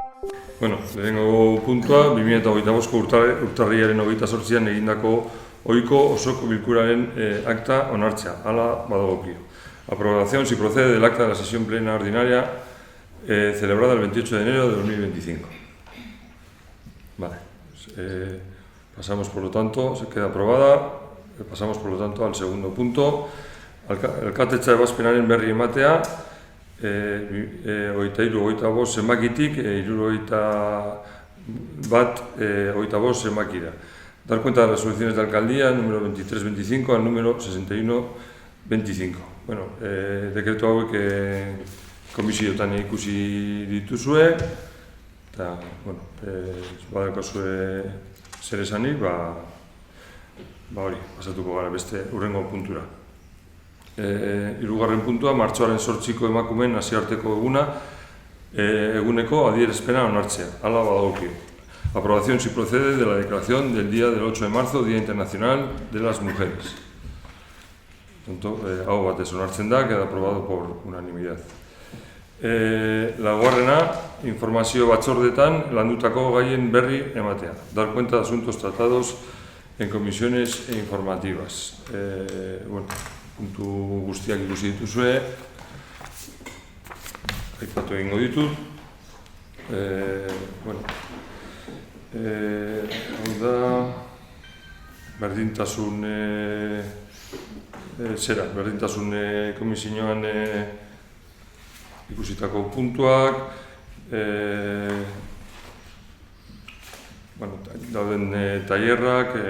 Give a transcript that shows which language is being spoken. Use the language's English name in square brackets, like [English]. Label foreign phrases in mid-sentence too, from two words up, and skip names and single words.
[Basque] Bueno, lehenengo puntua, 2025 urtarrilaren 28an egindako ohiko osoko bilkuraren akta onartzea, hala badagokio. [Spanish] Aprobación si procede del acta de la sesión plena ordinaria celebrada el 28 de enero de 2025. Vale, pasamos por lo tanto, se queda aprobada, pasamos por lo tanto al segundo punto. [Basque] Alkatetza ebazpenaren berri ematea, 23-25 zenbakitik 71-25 zenbakira. [Spanish] Dar cuenta de las resoluciones de alcaldía, número 23-25 al número 61-25. [Basque] Bueno, dekretu hauek komisiotan ikusi dituzue, eta, bueno, badaukazue zer esanik, hori, pasatuko gara beste hurrengo puntura. Hirugarren puntua, martxoaren 8ko emakumeen nazioarteko eguneko adierazpena onartzea, hala badagokio. [Spanish] Aprobación si procede de la declaración del día del 8 de marzo, Día Internacional de las Mujeres. [Basque] Hau batez onartzen da, [Spanish] queda aprobado por unanimidad. [Basque] Laugarrena, informazio batzordetan landutako gaien berri ematea. [Spanish] Dar cuenta de asuntos tratados en comisiones informativas. [Basque] Bueno, puntu guztiak ikusi dituzue, aipatu egingo ditut. Hau da, berdintasun komisioan ikusitako puntuak, dauden tailerrak,